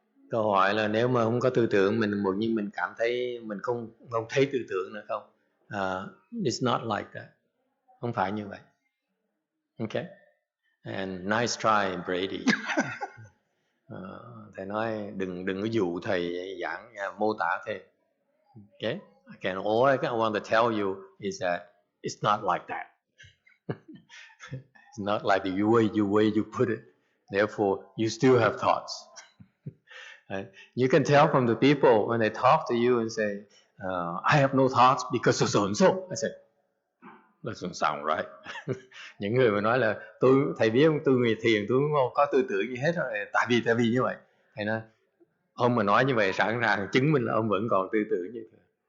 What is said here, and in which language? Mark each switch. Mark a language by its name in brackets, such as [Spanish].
[Vietnamese] Câu hỏi là nếu mà không có tư tưởng, mình cảm thấy mình không thấy tư tưởng nữa không? [English] It's not like that. [Vietnamese] Không phải như vậy. [English] Okay? And nice try, Brady. [Vietnamese] Thầy nói đừng có dụ thầy giảng mô tả thêm. [English] Okay? All I want to tell you is that it's not like that. It's not like the way you put it. Therefore, you still have thoughts. You can tell from the people when they talk to you and say, I have no thoughts because of so and so. I said, that doesn't sound right. [Vietnamese] Những người mà nói là thầy biết không, tôi người thiền tôi không có tư tưởng gì hết rồi, tại vì như vậy. Thầy nói, ông mà nói như vậy sẵn sàng chứng minh là ông vẫn còn tư tưởng như thế.